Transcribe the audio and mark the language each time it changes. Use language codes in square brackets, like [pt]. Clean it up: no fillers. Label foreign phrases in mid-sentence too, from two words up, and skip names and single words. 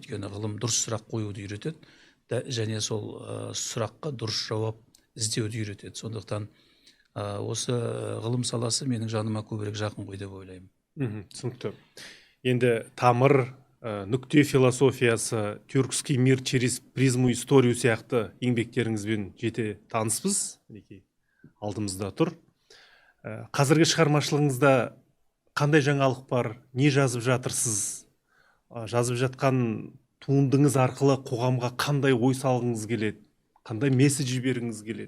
[kk] Өйткені ғылым дұрыс сұрақ қоюды үйретеді, және сол сұраққа дұрыс жауап іздеуді үйретеді. Сондықтан осы ғылым саласы менің жаныма көбірек жақын ғой деп ойлаймын. Түсінікті. Енді тамыр, нүкте философиясы, [ru] тюркский мир через призму историю [kk] сияқты еңбектеріңізбен жете таныспыз, алдымызда тұр. Қазіргі шығармашылығыңызда қандай жаңалық бар, не жазып жатырсыз? Жазып жатқан туындыңыз арқылы қоғамға қандай ой салғыңыз келеді, қандай месседж жібергіңіз келеді?